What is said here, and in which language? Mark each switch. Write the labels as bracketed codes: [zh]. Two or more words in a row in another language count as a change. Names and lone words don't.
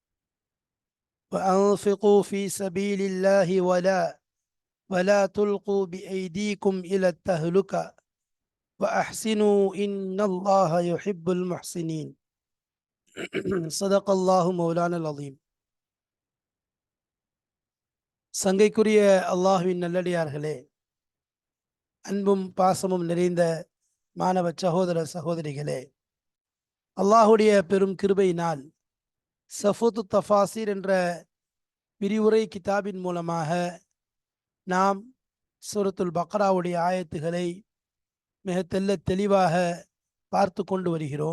[ar] وأنفقوا في سبيل الله ولا تلقوا بأيديكم إلى التهلكة وأحسنوا إن الله يحب المحسنين. صدق الله مولانا العظيم. [ta] சங்கைக்குரிய அல்லாஹ்வின் நல்லடியார்களே, அன்பும் பாசமும் நிறைந்த மாணவ சகோதர சகோதரிகளே, அல்லாஹுடைய பெரும் கிருபையினால் சஃபூத்து தஃபாசீர் என்ற விரிவுரை கிதாபின் மூலமாக நாம் சூரத்துல் பக்ராவுடைய ஆயத்துகளை மிக தெளிவாக பார்த்து கொண்டு வருகிறோம்.